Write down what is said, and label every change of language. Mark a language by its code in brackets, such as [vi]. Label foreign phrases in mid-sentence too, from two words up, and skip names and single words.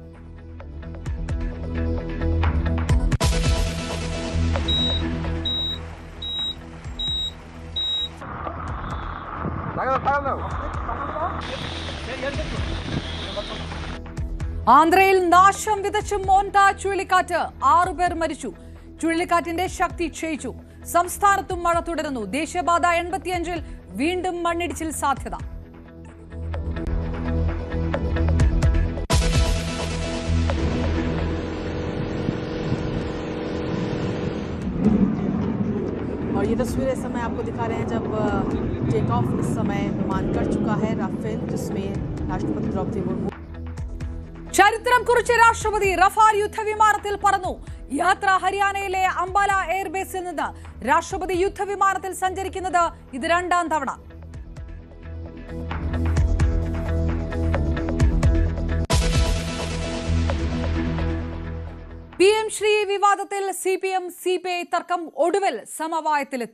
[ml] ആന്ധ്രയിൽ നാശം വിതച്ച് മോന്ത ചുഴലിക്കാറ്റ്. 6 പേർ മരിച്ചു. ചുഴലിക്കാറ്റിന്റെ ശക്തി ക്ഷയിച്ചു. സംസ്ഥാനത്തും മഴ തുടരുന്നു. ദേശീയപാത 85-ൽ വീണ്ടും മണ്ണിടിച്ചിൽ സാധ്യത. [hi] और ये तस्वीर इस समय आपको दिखा रहे हैं जब टेक ऑफ इस समय विमान कर चुका है राफेल, जिसमें राष्ट्रपति द्रौपदी मुर्मू. [ml] ചരിത്രം കുറിച്ച് രാഷ്ട്രപതി റഫാൽ യുദ്ധവിമാനത്തിൽ പറന്നു. യാത്ര ഹരിയാനയിലെ അംബാല എയർബേസിൽ നിന്ന്. രാഷ്ട്രപതി യുദ്ധവിമാനത്തിൽ സഞ്ചരിക്കുന്നത് ഇത് 2ാം തവണ. PM ശ്രീ വിവാദത്തിൽ CPM CPI തർക്കം ഒടുവിൽ സമവായത്തിലെത്തി.